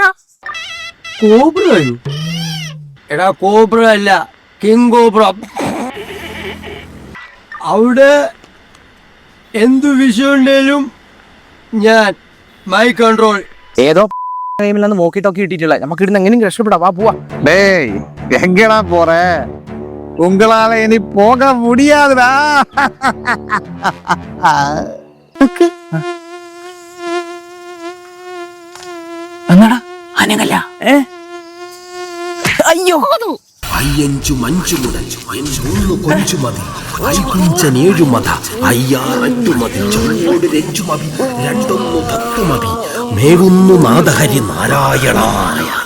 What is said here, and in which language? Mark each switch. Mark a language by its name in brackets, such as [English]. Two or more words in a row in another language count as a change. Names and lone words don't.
[Malayalam] കോബ്രയോ? എടാ, കോബ്ര അല്ല, [English] king cobra. [Malayalam] അവിടെ എന്തു വിഷയമുണ്ടേലും ഞാൻ [English] my control. [Malayalam] ഏതോ ടൈമിലാണ് [English] walkie talkie [Malayalam] കിട്ടിയിട്ടില്ല. നമുക്ക് ഇടുന്ന് എങ്ങനെയും രക്ഷപ്പെടാം. വാ, പോവാ. [Tamil] டேய், எங்கடா போற? உங்களால இனி போக முடியாதுடா. [Malayalam] എന്നാടാ അനങ്ങല്ല? അയ്യോ, അയ്യഞ്ചു മഞ്ചു മുടച്ചു അഞ്ചൊന്നു കൊഞ്ചു മതി ഐകുഞ്ചനേഴു മത അയ്യാററ്റു മതി ചൊല്ലോട് രഞ്ജു മതി രണ്ടൊന്നു തത്തു മതി മേവുന്നു നാദഹരി നാരായണായ.